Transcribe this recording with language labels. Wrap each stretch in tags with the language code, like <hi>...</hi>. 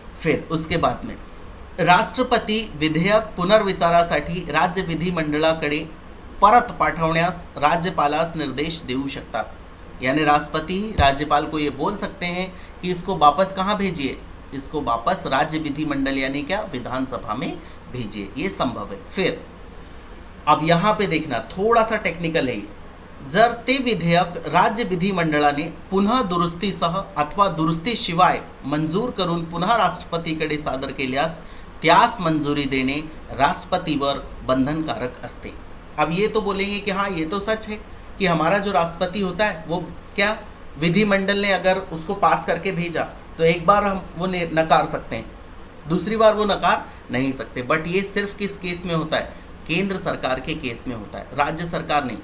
<mr>फिर उसके बाद में राष्ट्रपती विधेयक पुनर्विचारासाठी राज्य विधिमंडळाकडे परत पाठवण्यास राज्यपालास निर्देश देऊ शकतात।</mr> <hi>यानी राष्ट्रपति राज्यपाल को ये बोल सकते हैं कि इसको वापस कहाँ भेजिए, इसको वापस राज्य विधिमंडल यानी क्या, विधानसभा में भेजिए। ये संभव है। फिर अब यहाँ पे देखना थोड़ा सा टेक्निकल है।</hi> <mr>जर ते विधेयक राज्य विधिमंडळाने पुन्हा दुरुस्तीसह अथवा दुरुस्तीशिवाय मंजूर करून पुन्हा राष्ट्रपतीकडे सादर केल्यास त्यास मंजूरी देणे राष्ट्रपतीवर बंधनकारक असते।</mr> <hi>अब ये तो बोलेंगे कि हाँ ये तो सच है कि हमारा जो राष्ट्रपति होता है वो क्या, विधिमंडल ने अगर उसको पास करके भेजा तो एक बार हम वो नकार सकते हैं, दूसरी बार वो नकार नहीं सकते। बट ये सिर्फ किस केस में होता है? केंद्र सरकार के केस में होता है, राज्य सरकार नहीं।</hi>